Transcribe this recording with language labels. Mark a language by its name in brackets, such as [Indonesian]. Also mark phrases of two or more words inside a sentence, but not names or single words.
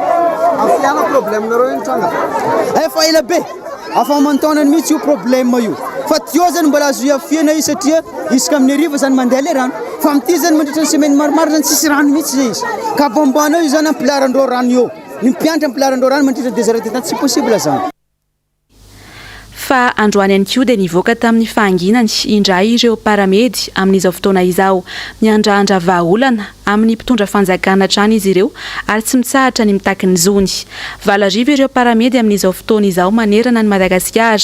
[Malagasy] Afiana problème nareo iny tranga. Fa ela be afa mantonany mihitsy io problème io fa tio zany mbola azo iafiana io satria isaka amin'ny ariva zany mandeha le rano fa amin'ity zany mandritra ny semaine maromaro zany tsisy rano mihitsy zay izy ka bombana io zany ampilarandreo rano io ny mpianatra ampilarandreo rano mandritra 2 [French] heures de temps [Malagasy] tsy possible zany. Fa androany ihany koa dia nivoaka tamin'ny fahanginany indray ireo paramedy amin'izao fotoana izao miandrandra vahaolana amin'ny mpitondra fanjakana hatrany izy ireo ary tsy mitsahatra ny mitaky ny zony. Valarivo ireo paramedy amin'izao fotoana izao manerana ny Madagasikara.